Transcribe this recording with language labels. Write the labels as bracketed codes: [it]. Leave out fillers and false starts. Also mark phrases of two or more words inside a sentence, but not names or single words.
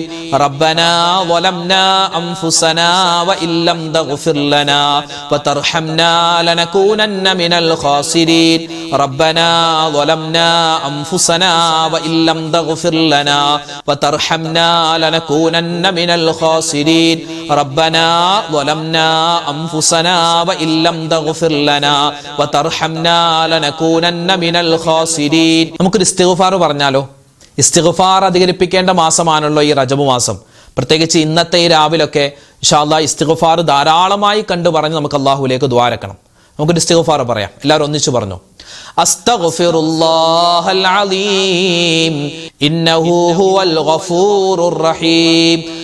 [ar] ربنا ظلمنا أنفسنا وإن لم تغفر لنا وترحمنا لنكونن من الخاسرين ربنا ظلمنا أنفسنا وإن لم تغفر لنا وترحمنا لنكونن من الخاسرين ربنا ظلمنا أنفسنا وإن لم تغفر لنا وترحمنا لنكونن من الخاسرين. [ml] നമുക്ക് ഇസ്തിഗ്ഫാർ പറഞ്ഞാലോ? ഇസ്തിഗ്ഫാർ അധികരിപ്പിക്കേണ്ട മാസമാണല്ലോ ഈ റജബ് മാസം. പ്രത്യേകിച്ച് ഇന്നത്തെ ഈ രാവിലൊക്കെ [ar] إن شاء الله [ml] ഇസ്തിഗ്ഫാർ ധാരാളമായി കണ്ടു പറഞ്ഞ് നമുക്ക് അല്ലാഹുവിലേക്ക് ദുആ അരക്കണം. നമുക്കൊരു ഇസ്തിഗ്ഫാർ പറയാം. എല്ലാവരും ഒന്നിച്ചു പറഞ്ഞു. [ar] أستغفر الله العليم إنه هو الغفور الرحيم.